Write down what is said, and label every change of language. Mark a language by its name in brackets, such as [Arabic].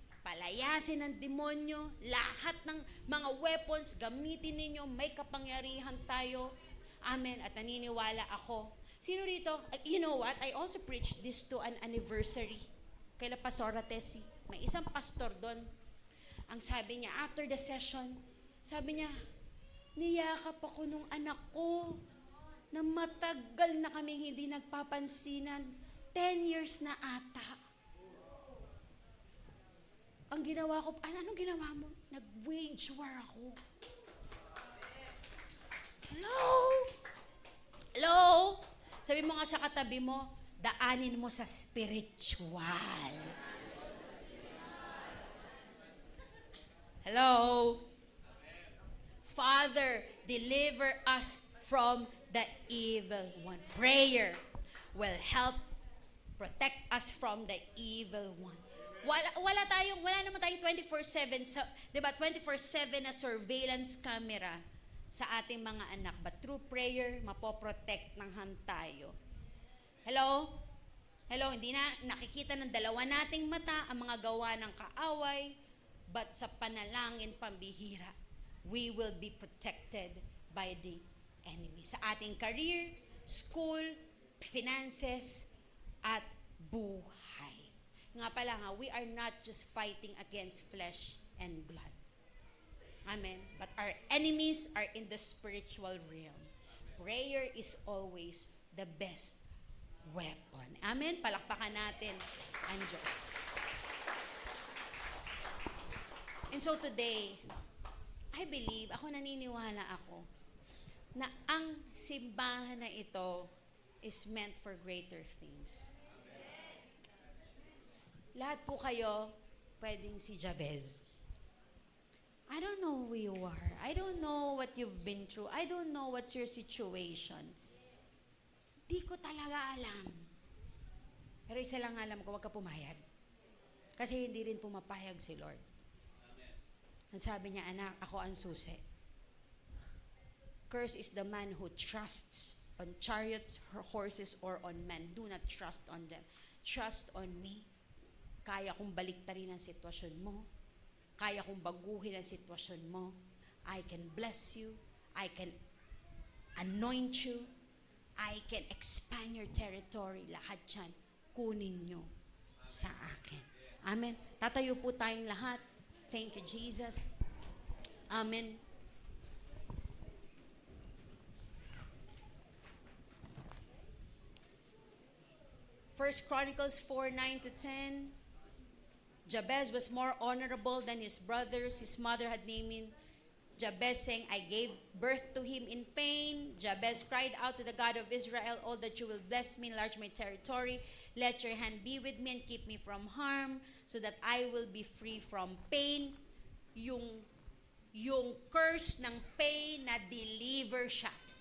[Filipino] Palayasin ng demonyo, lahat ng mga weapons, gamitin ninyo, may kapangyarihan tayo. Amen. At naniniwala ako. Sino rito? [English] You know what? I also preached this to an anniversary. [Filipino] Kay La Pastora Tessie. May isang pastor doon. Ang sabi niya, after the session, sabi niya, niyakap ako nung anak ko na matagal na kaming hindi nagpapansinan. 10 years na ata. Ang ginawa ko, anong ginawa mo? Nag-wage war ako. Hello? Hello? Sabi mo nga sa katabi mo, daanin mo sa spiritual. [English] Hello? Father, deliver us from the evil one. Prayer will help protect us from the evil one. [Filipino] Wala naman tayong 24/7 sa, 'di ba? 24/7 na surveillance camera sa ating mga anak, [English] but through prayer [Filipino] mapoprotect ng tayo. Hello? Hello, hindi na nakikita ng dalawa nating mata ang mga gawa ng kaaway, but sa panalangin pambihira, [English] we will be protected by the enemy. [Filipino] Sa ating career, school, finances, at buhay. Nga pala nga, [English] we are not just fighting against flesh and blood. Amen. But our enemies are in the spiritual realm. Prayer is always the best weapon. Amen. [Filipino] Palakpakan natin ang Diyos. [English] And so today, I believe, [Filipino] naniniwala ako, na ang simbahan na ito [English] is meant for greater things. [Filipino] Lahat po kayo, pwedeng si Jabez. [English] I don't know who you are. I don't know what you've been through. I don't know what's your situation. [Filipino] Di ko talaga alam. Pero isa lang alam ko, huwag ka pumayag. Kasi hindi rin pumapayag si Lord. Ang sabi niya, anak, ako ang susi. [English] Cursed is the man who trusts on chariots, horses, or on men. Do not trust on them. Trust on me. [Filipino] Kaya kong baliktarin ang sitwasyon mo. Kaya kong baguhin ang sitwasyon mo. [English] I can bless you. I can anoint you. I can expand your territory. [Filipino] Lahat yan, kunin nyo sa akin. Amen. Tatayo po tayong lahat. [English] Thank you, Jesus. [Filipino] Amen. [English] First Chronicles 4:9-10. Jabez was more honorable than his brothers. His mother had named him Jabez, saying, I gave birth to him in pain. Jabez cried out to the God of Israel, all that you will bless me, enlarge my territory. Let your hand be with me and keep me from harm, so that I will be free from pain. [Filipino] Yung curse ng pain na deliver siya.